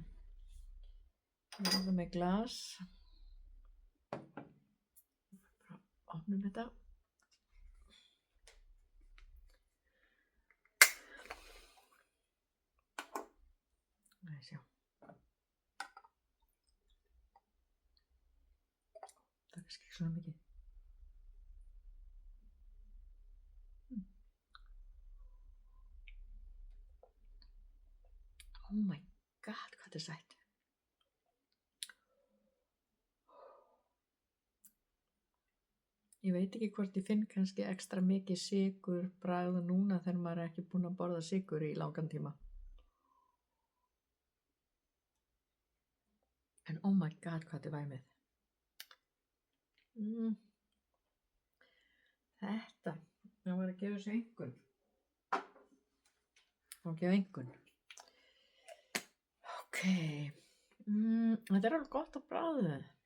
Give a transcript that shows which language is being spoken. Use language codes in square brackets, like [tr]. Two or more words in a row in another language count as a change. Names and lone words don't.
[is] Ég er með glas. Bara opnum þetta. Það sjá. Það er kannski ekki svona mikið. [en] Oh my god, [is] hvað þetta er sætt. Ég veit ekki hvort ég finn kannski ekstra mikið sykur bragð núna þegar maður er ekki búinn að borða sykur í langan tíma. En [en] oh my god, [is] hvað þetta er væmið. Þetta, það var að gefa þessu einhvern. Og gefa einhvern. Ok, þetta er alveg gott á bragðið.